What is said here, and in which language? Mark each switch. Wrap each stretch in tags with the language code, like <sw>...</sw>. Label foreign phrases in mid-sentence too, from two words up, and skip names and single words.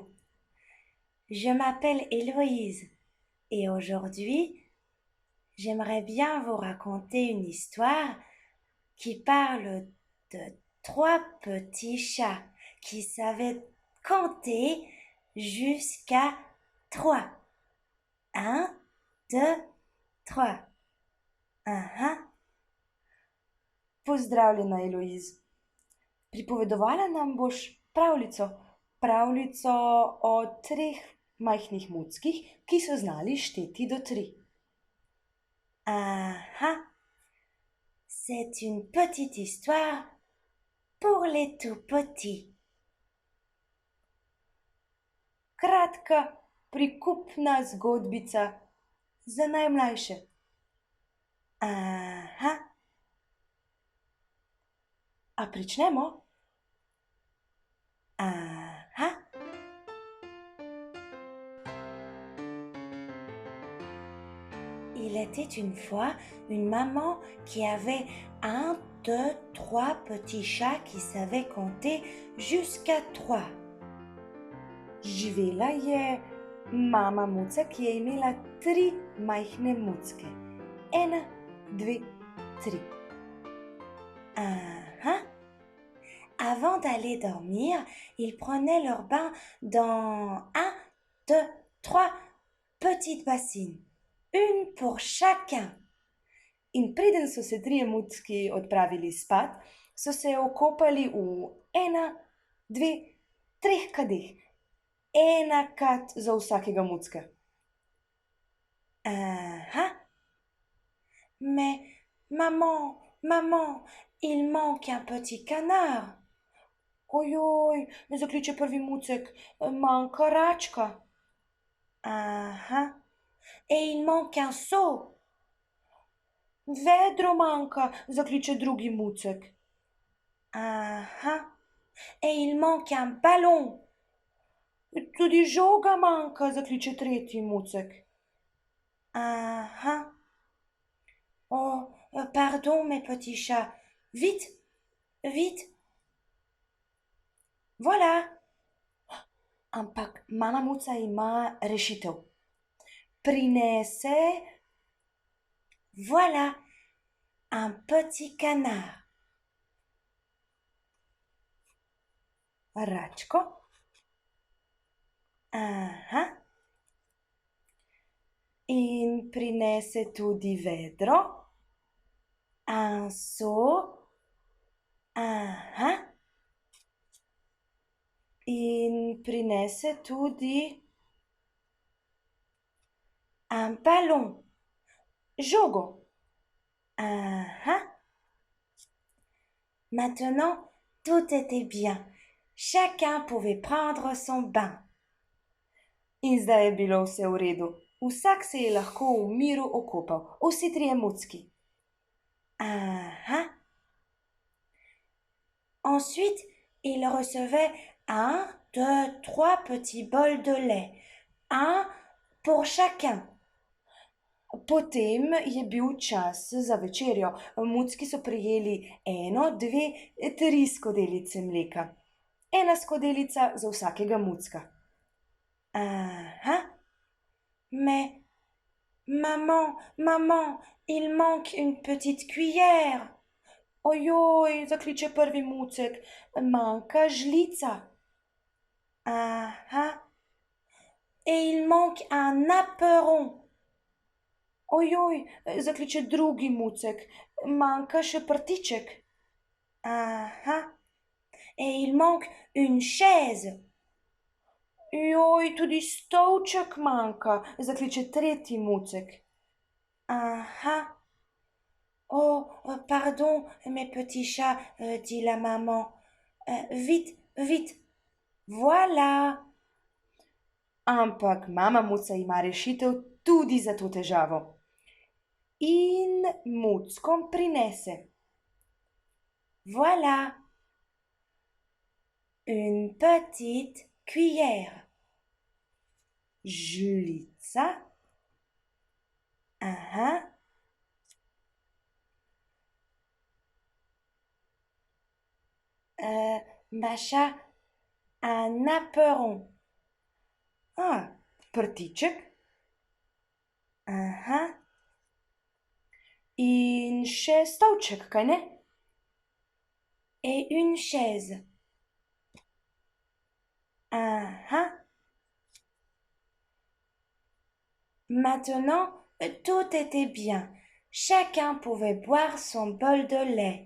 <fr>Je m'appelle Héloïse et aujourd'hui, j'aimerais bien vous raconter une histoire qui parle de trois petits chats qui savaient compter jusqu'à trois. Un, deux, trois.</fr> <sl>Ah ah! Pozdravljena, Eloiz. Pripovedovala nam boš pravljico o treh majhnih muckih, ki so znali šteti do tri.</sl> <fr>Ah, c'est une petite histoire pour les tout petits.</fr> <sl>Kratka, prikupna zgodbica za najmlajše. Aha. A pričnemo? Aha.</sl> <fr>Il était une fois une maman qui avait un, deux, trois petits chats qui savaient compter jusqu'à trois.</fr> <sl>Živela je mama muca, ki je imela tri majhne mucke. Ena, dve, tri. Ah.</sl> <fr>Avant d'aller dormir, ils prenaient leur bain dans un, deux, trois petites bassines. Une pour chacun.</fr> <sl>In preden so se trije mucki odpravili spat, so se okopali v ena, dve, treh kadeh. Ena kad za vsakega mucka. Aha.</sl> <fr>Mais maman, il manque un petit canard.</fr> <sl>Ojoj, zakliče prvi mucek, manjka račka.</sl> <fr>Aha. Et il manque un seau.</fr> <sl>Vedro manjka, zakliče drugi mucek.</sl> <fr>Aha. Et il manque un ballon.</fr> <sl>Tudi žoga manjka, zakliče tretji mucek. Aha.</sl> <fr>Oh, pardon, mes petits chats. Vite, vite. Voilà.</fr> <sl>Ampak mama muca ima rešitev. Prinese,</sl> <fr>voilà, un petit canard.</fr> <sl>Račko. Aha. In prinese tudi vedro.</sl> <fr>Un seau. Aha.</fr> <sl>In prinese tudi</sl> <fr>un ballon.</fr> <sl>Jogo. Ah.</sl> <fr>Maintenant, tout était bien. Chacun pouvait prendre son bain.</fr> <sl>In zdaj je bilo vse v redu. Vsak se je lahko v miru okopal. Vsi trije mucki. Ah.</sl> <fr>Ensuite, il recevait un, deux, trois petits bols de lait. Un pour chacun.</fr> <sl>Potem je bil čas za večerjo. Mucki so prijeli eno, dve, tri skodelice mleka. Ena skodelica za vsakega mucka. Ah.</sl> <fr>Mais, maman, il manque une petite cuillère.</fr> <sl>Ojoj, zakliče prvi mucek, manjka žlica.</sl> <fr>Aha. Et il manque un apéron.</fr> <sl>Ojoj, zakliče drugi mucek, manjka še prtiček.</sl> <fr>Aha. Et il manque une chaise.</fr> <sl>Joj, tudi stolček manjka, zakliče tretji mucek. Aha.</sl> <fr>Oh, pardon, mes petits chats, dit la maman. Vite, vite. Voilà.</fr> <sl>Ampak mama muca ima rešitev tudi za to težavo. In muckom prinese.</sl> <fr>Voilà. Une petite cuillère.</fr> <sl>Žlica. Aha.</sl> <fr>Macha, un aperon.</fr> <sl>Ah, prtiček Aha. in še stolček, kaj ne?</sl> <fr>Et une chaise. Aha. Maintenant, tout était bien. Chacun pouvait boire son bol de lait.</fr>